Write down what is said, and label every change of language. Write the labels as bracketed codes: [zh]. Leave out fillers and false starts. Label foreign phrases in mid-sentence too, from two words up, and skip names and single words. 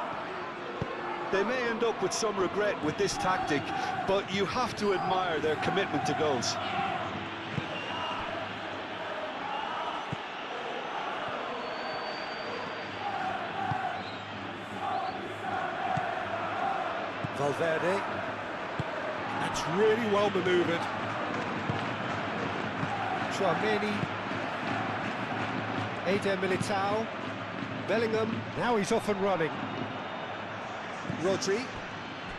[en] They may end up with some regret with this tactic, but you have to admire their commitment to goals. Valverde. That's really well manoeuvred. Tchouaméni. Eder Militao. Bellingham. Now he's off and running. Rodri.